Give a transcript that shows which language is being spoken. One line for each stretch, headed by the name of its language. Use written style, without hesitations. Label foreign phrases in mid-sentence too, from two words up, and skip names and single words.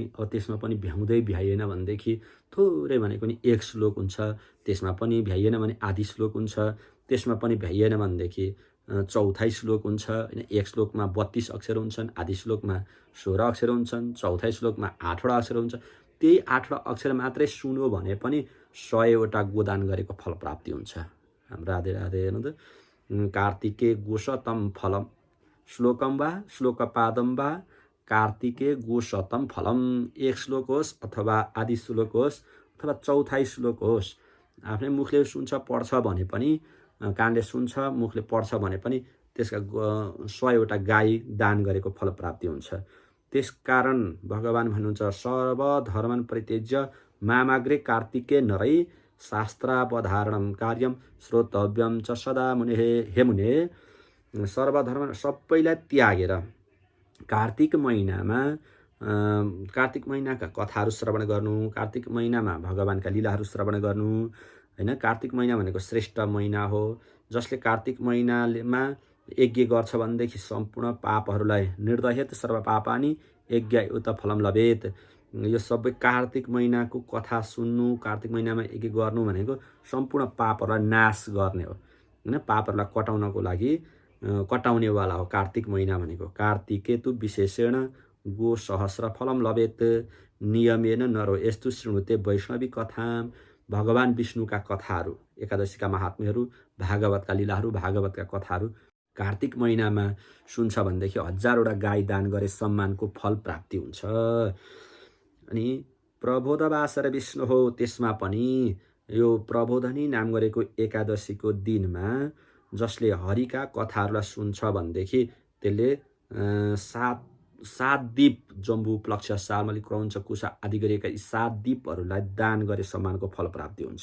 Nepali: अब त्यसमा पनि भ्याउँदै भ्याइएन भनेदेखि थोरै भनेको नि 1 श्लोक हुन्छ, त्यसमा पनि भ्याइएन भने आधी श्लोक हुन्छ, त्यसमा पनि भ्याइएन भनेदेखि चौथाइ श्लोक हुन्छ होइन। 1 श्लोकमा 32 अक्षर हुन्छन्, आधी श्लोकमा 16 अक्षर हुन्छन्, चौथाइ श्लोकमा 8वटा अक्षर हुन्छ। त्यही 8वटा अक्षर मात्रै सुन्यो भने पनि 100वटा गोदान गरेको फल प्राप्ति हुन्छ। राधे राधे। हेर्नु त,
Sanskrit: कार्तिके गोशतम फलम श्लोकम वा श्लोकपादम वा कार्तिके गोशतम फलम।
Nepali: 1 श्लोक होस् अथवा आधी श्लोक होस् अथवा चौथाइ श्लोक होस्, आफ्नै मुखले सुन्छ पढ्छ भने पनि, कानले सुन्छ मुखले पढ्छ भने पनि त्यसका 100वटा गाई दान गरेको फल प्राप्ति हुन्छ। त्यसकारण भगवान भन्नुहुन्छ
Sanskrit: सर्वधर्मन परित्यज्य मामाग्रे कार्तिके नरै शास्त्रावधारणम कार्यम श्रोतव्यम च सदा मुने।
Nepali: हे मुने, सर्वधर्म सबैलाई त्यागेर कार्तिक महिनाका कथाहरू श्रवण गर्नु, कार्तिक महिनामा भगवानका लीलाहरू श्रवण गर्नु होइन। कार्तिक महिना भनेको श्रेष्ठ महिना हो। जसले कार्तिक महिनामा यज्ञ गर्छ भनेदेखि सम्पूर्ण पापहरूलाई
Sanskrit: निर्दहेत सर्व पापानि यज्ञयुत फलम लभेत।
Nepali: यो सबै कार्तिक महिनाको कथा सुन्नु, कार्तिक महिनामा यज्ञ गर्नु भनेको सम्पूर्ण पापहरूलाई नाश गर्ने हो होइन, पापहरूलाई कटाउनको लागि कटाउनेवाला हो कार्तिक महिना भनेको।
Sanskrit: कार्तिके तु विशेषण गो सहस्र फलम लभेत नियमेन नरो यस्तु शृणुते वैष्णवी कथा।
Nepali: भगवान विष्णुका कथाहरू, एकादशीका महात्म्यहरू, भागवतका लीलाहरू, भागवतका कथाहरू कार्तिक महिनामा सुन्छ भनेदेखि 1000वटा गाई दान गरे सम्मानको फल प्राप्ति हुन्छ। अनि प्रबोधवासर विष्णु हो, त्यसमा पनि यो प्रबोधनी नाम गरेको एकादशीको दिनमा जसले हरिका कथाहरूलाई सुन्छ भनेदेखि त्यसले 7 दीप, जम्बु, प्लक्ष, सालमली, क्रौञ्च, कुशा आदि गरेका यी 7 दीपहरूलाई दान गरे सम्मानको फल प्राप्ति हुन्छ।